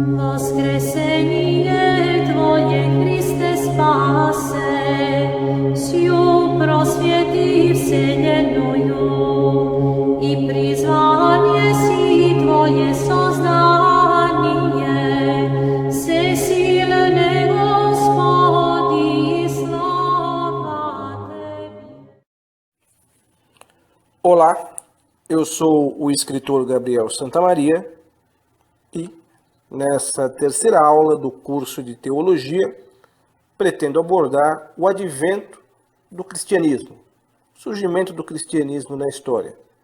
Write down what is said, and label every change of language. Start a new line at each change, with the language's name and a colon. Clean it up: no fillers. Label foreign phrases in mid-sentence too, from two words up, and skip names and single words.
Church Slavic: Воскресение Твое, Христе, спасе, сию просвети вселенную, и призвание си Твое создание, всесильный Господи, слава Тебе.
Portuguese: Olá, eu sou o escritor Gabriel Santamaria e, nessa terceira aula do curso de Teologia, pretendo abordar o advento do cristianismo, o surgimento do cristianismo na história.